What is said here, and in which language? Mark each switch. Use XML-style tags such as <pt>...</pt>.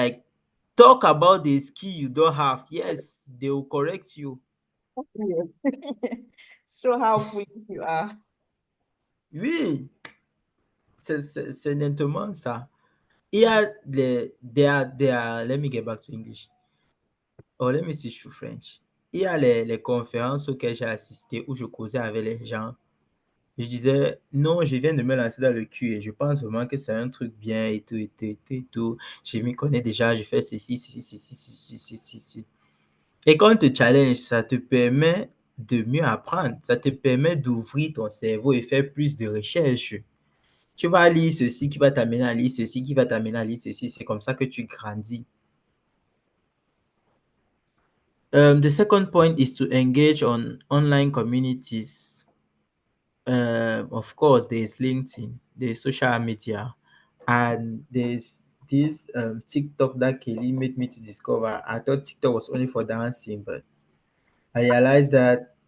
<en>Like, talk about the skill you don't have. Yes, they will correct you. Yes. Show how foolish you are.</en> <fr>Oui, c'est nettement ça. Il y a</fr> <en>let me get back to English. Oh, let me switch to French.</en> <fr>Il y a les conférences auxquelles j'ai assisté où je causais avec les gens. Je disais, non, je viens de me lancer dans le cul et je pense vraiment que c'est un truc bien et tout, et tout, et tout, et tout. Je m'y connais déjà, je fais ceci, ceci, ceci, ceci, ceci, ceci, ceci. Et quand on te challenge, ça te permet de mieux apprendre. Ça te permet d'ouvrir ton cerveau et faire plus de recherches. Tu vas lire ceci qui va t'amener à lire ceci, qui va t'amener à lire ceci. C'est comme ça que tu grandis.</fr> <en>The second point is to engage on online communities. Of course, there's LinkedIn, there's social media, and there's this TikTok that Kelly made me to discover. I thought TikTok was only for dancing, but I realized that</en>